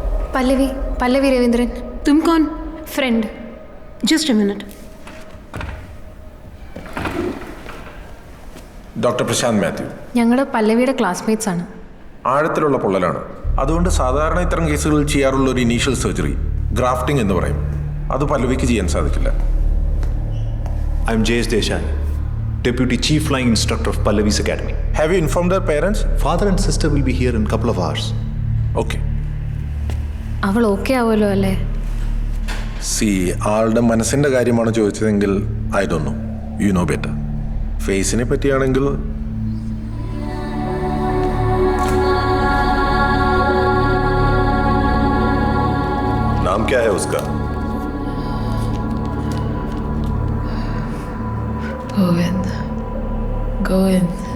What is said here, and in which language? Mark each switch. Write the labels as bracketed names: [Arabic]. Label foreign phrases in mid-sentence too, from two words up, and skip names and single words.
[Hindi] पल्लवी पल्लवी रविंद्रन। तुम कौन? फ्रेंड। [English] Just a minute. [Malayalam] ഡോക്ടർ പ്രശാന്ത് മാത്യു. ഞങ്ങൾ പല്ലവിയുടെ ക്ലാസ്മേറ്റ്സ് ആണ്. ആഴത്തിലുള്ള പൊള്ളലാണ്. അതുകൊണ്ട് സാധാരണ ഇത്തരം കേസുകളിൽ ചെയ്യാറുള്ള ഒരു [English] initial surgery grafting [Malayalam] എന്ന് പറയും. അത് പല്ലവിക്ക് ചെയ്യാൻ സാധിക്കില്ല. [English] I am Jayesh Desai, Deputy Chief Flying Instructor of Pallavi's Academy. Have you informed their parents? Father and sister will be here in a couple of hours. Okay. [Malayalam] അവൾ ഓക്കെ ആവുമല്ലോ അല്ലേ? ആളുടെ മനസ്സിൻ്റെ കാര്യമാണ് ചോദിച്ചതെങ്കിൽ [English] I don't know, you know better. [Malayalam] ഫേസിനെ പറ്റിയാണെങ്കിൽ [Hindi] नाम क्या है उसका? गोविंद। गोविंद।